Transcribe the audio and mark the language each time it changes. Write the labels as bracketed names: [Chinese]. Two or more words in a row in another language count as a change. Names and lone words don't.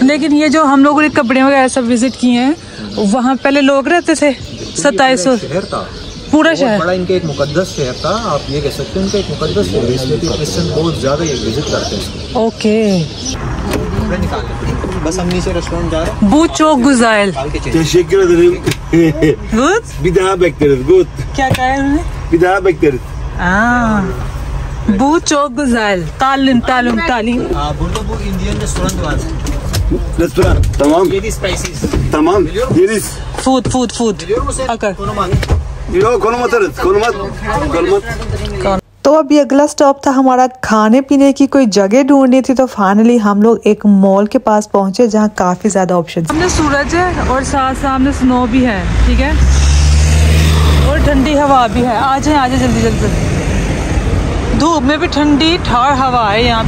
[Hindi] लेकिन ये जो हम लोगों ने कपड़े वगैरह सब विजिट किए हैं, वहाँ पहले लोग रहते थे। 2700 शहर था पूरा शहर बड़ा, इनके एक मुकद्दस शहर था, आप ये कह सकते हैं उनका एक मुकद्दस शहर, इसलिए क्रिश्चियन बहुत ज़्यादा ये विजिट करते हैं। ओके, बस हम नीचे रेस्टोरेंट जा रहे हैं। [Turkish] Bu çok güzel. Gut? Bir daha bekleriz. Gut. [Hindi] क्या कहा है उन्होंने? [Turkish] Bir daha bekleriz. Bu çok güzel. Talim. Burada bu Indian restoran var. Restoran. Tamam. Yedi spices. Tamam. Yeriz. Food. Biliyor musun sen? Akar. Konum at. Yok konum atarız. Konum at. [Hindi] तो अभी अगला स्टॉप था हमारा खाने पीने की कोई जगह ढूंढनी थी। तो फाइनली हम लोग एक मॉल के पास पहुंचे जहां काफी ज्यादा ऑप्शन। सामने सूरज है और सामने स्नो भी है, ठीक है, और ठंडी हवा भी है। आ जाए जल्दी। धूप में भी ठंडी ठार हवा है यहाँ पे।